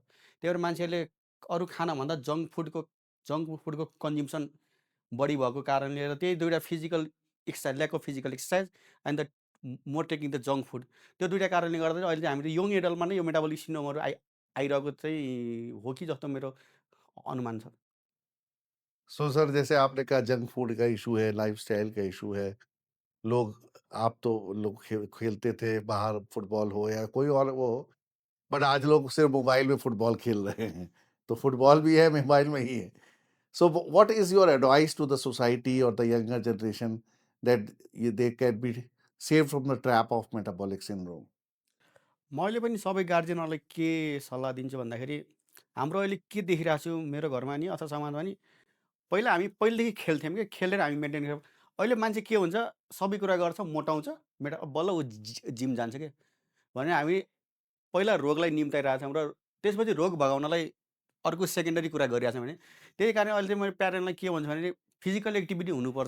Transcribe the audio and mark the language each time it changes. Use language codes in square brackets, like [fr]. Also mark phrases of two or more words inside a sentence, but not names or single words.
[ne] त्यही भएर मान्छेहरूले अरू खानाभन्दा [en] junk food ko consumption [ne] बढी भएको कारणले र त्यही 2टा [en] physical exercise, lack of physical exercise and the more taking the junk food, [ne] त्यो 2टा कारणले गर्दा चाहिँ अहिले चाहिँ हामीले [en] young adult मा [ne] नै यो [en] metabolic syndrome हरू [ne] आइरहेको चाहिँ हो कि जस्तो मेरो अनुमान छ। [en] so sir [hi] जैसे आपने कहा [en] junk food [hi] का इशू है, लाइफस्टाइल का इशू है, लोग, आप तो लोग खेलते थे बाहर, फुटबॉल हो या कोई और वो हो, बट आज लोग सिर्फ मोबाइल में फुटबॉल खेल रहे हैं, तो फुटबॉल भी है, मोबाइल में ही है। [en] So what is your advice to the society or the younger generation that they can be saved from the trap of metabolic syndrome? [ne] मैले पनि सबै गार्जियनहरूलाई के सल्लाह दिन्छु भन्दाखेरि, हाम्रो अहिले के देखिरहेको छु मेरो घरमा नि अथवा समाजमा नि, पहिला हामी पहिलेदेखि खेल्थ्यौँ कि, खेलेर हामी मेन्टेन गऱ्यौँ। अहिले मान्छे के हुन्छ, सबै कुरा गर्छ, मोटाउँछ, बल्ल ऊ जिम जान्छ क्या। भने हामी पहिला रोगलाई निम्ताइरहेको छौँ र त्यसपछि रोग भगाउनलाई अर्को सेकेन्डरी कुरा गरिरहेको छौँ भने, त्यही कारण अहिले चाहिँ मैले प्यारेन्टलाई के भन्छु भने, [en] physical activity [ne] हुनुपर्छ।